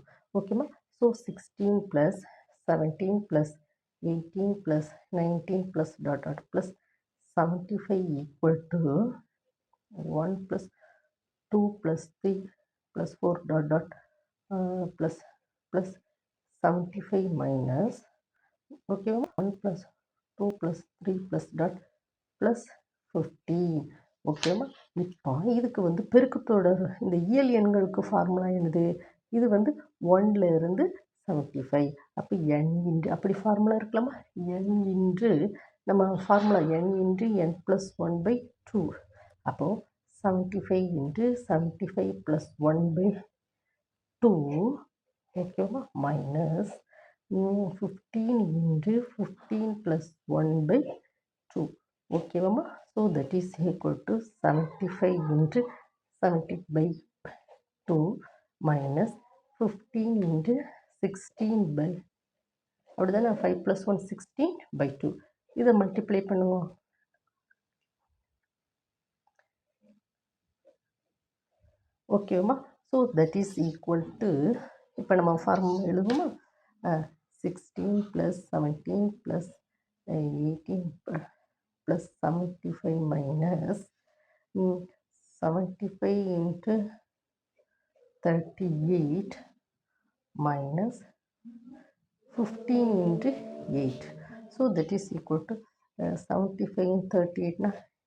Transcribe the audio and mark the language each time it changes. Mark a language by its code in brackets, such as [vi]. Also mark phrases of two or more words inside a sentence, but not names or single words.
[en] ஓகேம்மா. ஸோ 16 plus 17 plus 18 plus 19 plus dot dot plus 75 equal to 1 plus 2 plus 3 plus 4 dot dot plus 75 minus, ஓகேவா, 1 plus 2 plus 3 plus dot plus 15. [ta] ஓகேவா. இப்போ இதுக்கு வந்து பெருக்குத்தொடர் இந்த இயல் எண்களுக்கு ஃபார்முலா என்னது? இது வந்து 1ல் இருந்து 75. அப்போ n இன்று அப்படி ஃபார்முலா இருக்கலாமா? n இன்று நம்ம ஃபார்முலா n இன்று n+1 by 2. அப்போது 75 இன்று 75 plus 1 by 2. ஓகேவா. மைனஸ் 15 இன்று 15 plus 1 by 2. ஓகேவாம்மா. [en] So that is equal to [ta] 75 இன்று 70 by 2 மைனஸ் 15 இன்று 16 by, அப்படிதானே, 5 + 1 16 by 2. இதை மல்டிப்ளை பண்ணுவோம். ஓகேவா. [en] So that is equal to, [ta] இப்போ நம்ம ஃபார்முலா எழுதுவோமா? [en] 16 + 17 + 18 + 75 minus 75 into 38 minus 15 into 8. So that is equal to 75 and 38 na.